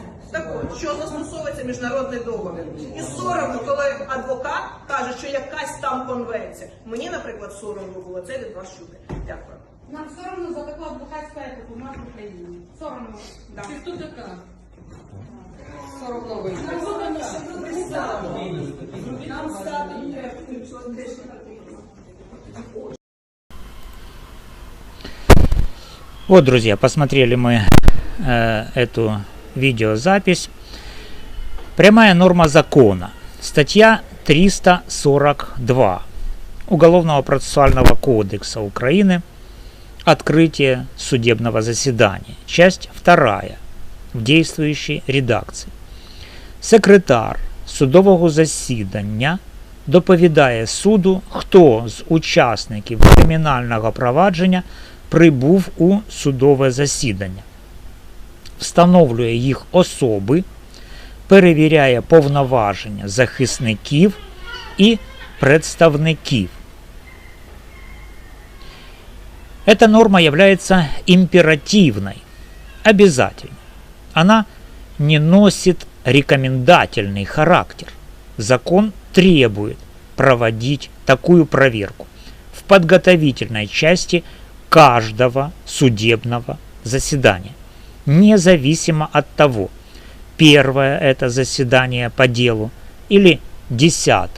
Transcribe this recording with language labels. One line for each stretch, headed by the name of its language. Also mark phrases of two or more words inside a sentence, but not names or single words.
Ukrainian: Так от, що застосовується міжнародний договір. І соромно, коли адвокат каже, що якась там конвенція. Мені, наприклад, соромно було це від вас чути. Дякую. Нам соромно за таку адвокатську етику в нас в Україні. Соромно. Да. Ти хто така? Соромно ви. Нам стати.
Russian: Вот, друзья, посмотрели мы эту видеозапись. Прямая норма закона. Статья 342 Уголовного процессуального кодекса Украины. Открытие судебного заседания. Часть 2 в действующей редакції.
Ukrainian: Секретар судового засідання доповідає суду, хто з учасників кримінального провадження прибув у судове засідання, встановлює їх особи, перевіряє повноваження захисників і представників.
Russian: Эта норма является императивной, обязательной. Она не носит рекомендательный характер. Закон требует проводить такую проверку в подготовительной части каждого судебного заседания, независимо от того, первое это заседание по делу или 10-е.